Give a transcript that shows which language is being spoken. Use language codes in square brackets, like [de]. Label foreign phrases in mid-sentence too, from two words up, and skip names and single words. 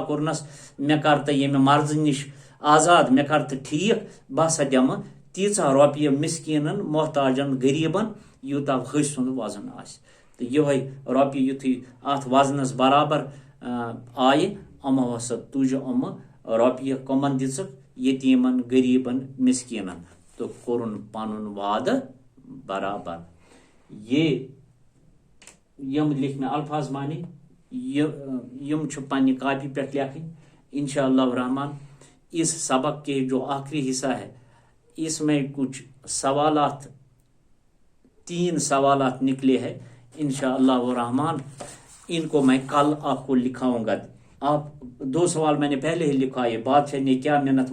[ks] کوٚرنس مےٚ کر تہٕ ییٚمہِ مرضہٕ نِش آزاد مےٚ کر تہٕ ٹھیٖک بہٕ ہسا دِمہٕ تیٖژاہ رۄپیہِ مِسکیٖنن محتاجن غریٖبن یوٗتاہ حٔسۍ سُنٛد وزن آسہِ تہٕ یِہوے رۄپیہِ یُتھُے اتھ وزنس برابر آیہِ یِمو ہسا تُج یِمہٕ رۄپیہِ کٕمن دِژٕکھ یتیٖمن غریٖبن مِسکیٖنن تہٕ کوٚرُن پنُن وعدٕ برابر یہ یم لکھ میں الفاظ مانے یم چھِ پننہِ کاپی پہ لیکھن [ar] انشاءاللہ الرحمن [ur] اس سبق کے جو آخری حصہ ہے اس میں کچھ سوالات 3 سوالات نکلے ہیں [ar] انشاءاللہ الرحمن [ur] ان کو میں کل آپ کو لکھاؤں گا آپ 2 سوال میں نے پہلے ہی لکھا ہے بادشاہ نے کیا منت